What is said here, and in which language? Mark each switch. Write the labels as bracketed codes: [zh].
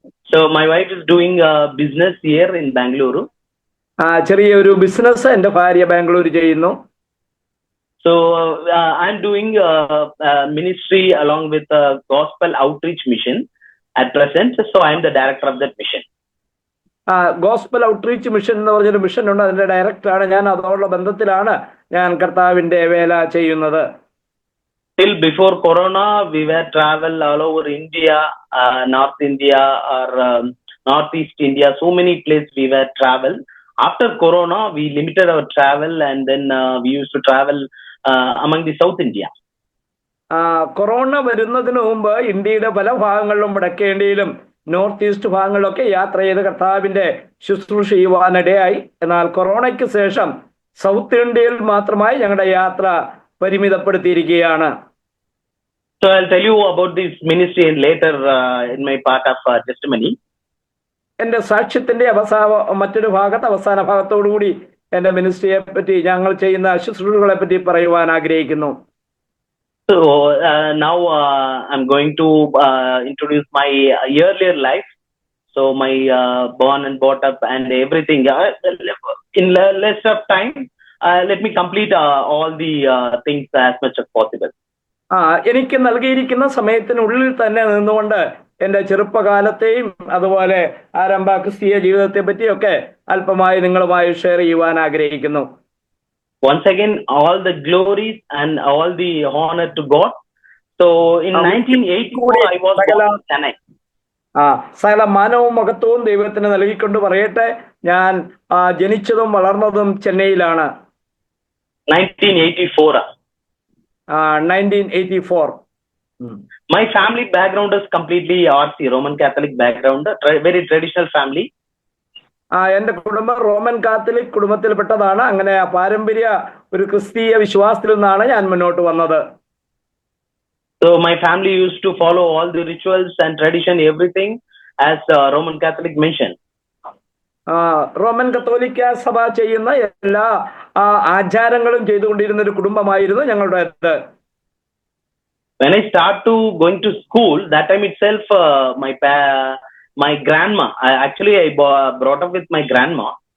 [en] So my wife is doing business here in Bangalore. [ml] ചെറിയൊരു business എൻ്റെ ഭാര്യ ബാംഗ്ലൂർ ചെയ്യുന്നു. [en] So I'm doing ministry along with Gospel Outreach Mission at present. So I'm the director of that mission. [ml] Gospel outreach mission എന്ന് പറഞ്ഞൊരു mission ഉണ്ട്, അതിന്റെ ഡയറക്ടറാണ് ഞാൻ. അതോടുള്ള ബന്ധത്തിലാണ് ഞാൻ കർത്താവിന്റെ വേല ചെയ്യുന്നത്. [en] Till before Corona, we were travel all over India, North India or Northeast India. So many places we were travel. After Corona, we limited our travel and then we used to travel among the South India. [ml] Corona വരുന്നതിന് മുമ്പ് ഇന്ത്യയുടെ പല ഭാഗങ്ങളിലും വടക്കേന്ത്യയിലും north east ഭാഗങ്ങളിലൊക്കെ യാത്ര ചെയ്ത് കർത്താവിന്റെ ശുശ്രൂഷ ചെയ്യുവാനിടയായി. എന്നാൽ കൊറോണയ്ക്ക് ശേഷം സൗത്ത് ഇന്ത്യയിൽ മാത്രമായി ഞങ്ങളുടെ യാത്ര പരിമിതപ്പെടുത്തിയിരിക്കുകയാണ്. [en] So I'll tell you about this ministry later in my part of testimony. [ml] എന്റെ സാക്ഷ്യത്തിന്റെ മറ്റൊരു ഭാഗത്ത് അവസാന ഭാഗത്തോടുകൂടി എന്റെ മിനിസ്ട്രിയെ പറ്റി, ഞങ്ങൾ ചെയ്യുന്ന ശുശ്രൂഷകളെ പറ്റി പറയുവാൻ ആഗ്രഹിക്കുന്നു. [en] So now I'm going to introduce my earlier life. So my born and brought up and everything. In less of time, let me complete all the things as much as possible. [ml] എനിക്ക് നൽകിയിരിക്കുന്ന സമയത്തിനുള്ളിൽ തന്നെ നിന്നുകൊണ്ട് എൻ്റെ ചെറുപ്പകാലത്തെയും അതുപോലെ ആരംഭ ക്രിസ്തീയ ജീവിതത്തെ പറ്റിയൊക്കെ അല്പമായി നിങ്ങളുമായി ഷെയർ ചെയ്യുവാൻ ആഗ്രഹിക്കുന്നു. [en] Once again, all the glories and all the honor to God. So in 1984, I was born in Chennai. [ml] സകല മാനവും മഹത്വവും ദൈവത്തിന് നൽകിക്കൊണ്ട് പറയട്ടെ, ഞാൻ ജനിച്ചതും വളർന്നതും ചെന്നൈയിലാണ്. [en] 1984. 1984. My family background is completely RC, Roman Catholic background, very traditional family. [ml] എന്റെ കുടുംബം റോമൻ കാത്തലിക് കുടുംബത്തിൽപ്പെട്ടതാണ്. അങ്ങനെ പാരമ്പര്യ ഒരു ക്രിസ്തീയ വിശ്വാസത്തിൽ നിന്നാണ് ഞാൻ മുന്നോട്ട് വന്നത്. [en] So my family used to follow all the rituals and tradition, everything as Roman Catholic mentioned. [ml] Roman കത്തോലിക്ക സഭ ചെയ്യുന്ന എല്ലാ ആചാരങ്ങളും ചെയ്തുകൊണ്ടിരുന്ന ഒരു കുടുംബമായിരുന്നു ഞങ്ങളുടേത്. [en] When I start to going to school, that time itself, my grandma, I brought up with my grandma.